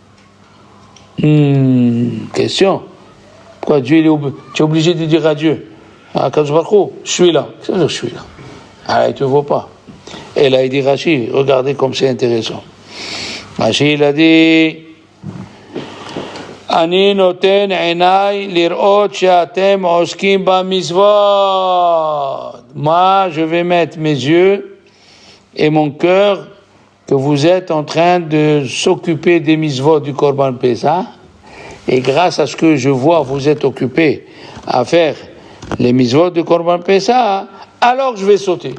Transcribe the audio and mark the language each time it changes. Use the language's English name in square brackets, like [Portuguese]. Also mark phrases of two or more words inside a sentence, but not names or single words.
[French] Question. Pourquoi Dieu tu es obligé de dire à Dieu, à [Hebrew] קדוש ברוך הוא, [French] je suis là. Qu'est-ce que ça veut dire je suis là? Ah, il ne te voit pas. Et là, il dit Rashi, regardez comme c'est intéressant. [Hebrew] Rashi, [French] il a dit [Hebrew] אני נותן עיני לראות שאתם עוסקים במצוות. [French] Moi, je vais mettre mes yeux et mon cœur que vous êtes en train de s'occuper des mitzvot du Korban Pessah, et grâce à ce que je vois, vous êtes occupés à faire les mitzvot du Korban Pessah, alors je vais sauter.